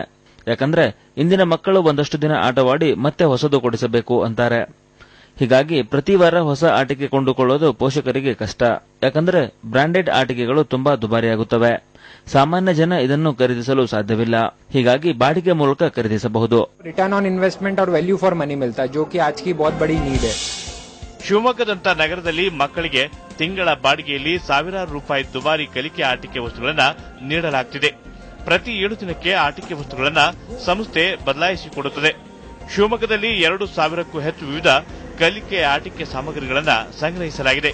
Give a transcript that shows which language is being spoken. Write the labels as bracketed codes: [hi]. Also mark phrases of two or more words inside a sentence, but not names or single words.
[kn] ಯಾಕಂದ್ರೆ ಇಂದಿನ ಮಕ್ಕಳು ಒಂದಷ್ಟು ದಿನ ಆಟವಾಡಿ ಮತ್ತೆ ಹೊಸದು ಕೊಡಿಸಬೇಕು ಅಂತಾರೆ. ಹೀಗಾಗಿ ಪ್ರತಿ ವಾರ ಹೊಸ ಆಟಿಕೆ ಕೊಂಡುಕೊಳ್ಳೋದು ಪೋಷಕರಿಗೆ ಕಷ್ಟ. ಯಾಕಂದ್ರೆ ಬ್ರಾಂಡೆಡ್ ಆಟಿಕೆಗಳು ತುಂಬಾ ದುಬಾರಿಯಾಗುತ್ತವೆ. ಸಾಮಾನ್ಯ ಜನ ಇದನ್ನು ಖರೀದಿಸಲು ಸಾಧ್ಯವಿಲ್ಲ. ಹೀಗಾಗಿ ಬಾಡಿಗೆ ಮೂಲಕ ಖರೀದಿಸಬಹುದು. [en] return on investment [hi] और [en] value for money [hi] मिलता है जो कि आज की बहुत बड़ी नीड है. [kn] ಶಿವಮೊಗ್ಗದಂತ ನಗರದಲ್ಲಿ ಮಕ್ಕಳಿಗೆ ತಿಂಗಳ ಬಾಡಿಗೆಯಲ್ಲಿ ಸಾವಿರಾರು ರೂಪಾಯಿ ದುಬಾರಿ ಕಲಿಕೆ ಆಟಿಕೆ ವಸ್ತುಗಳನ್ನು ನೀಡಲಾಗುತ್ತಿದೆ. ಪ್ರತಿ 7 ದಿನಕ್ಕೆ ಆಟಿಕೆ ವಸ್ತುಗಳನ್ನು ಸಂಸ್ಥೆ ಬದಲಾಯಿಸಿಕೊಡುತ್ತದೆ. ಶಿವಮೊಗ್ಗದಲ್ಲಿ 2,000ಕ್ಕೂ ಹೆಚ್ಚು ವಿವಿಧ ಕಲಿಕೆ ಆಟಿಕೆ ಸಾಮಗ್ರಿಗಳನ್ನು ಸಂಗ್ರಹಿಸಲಾಗಿದೆ.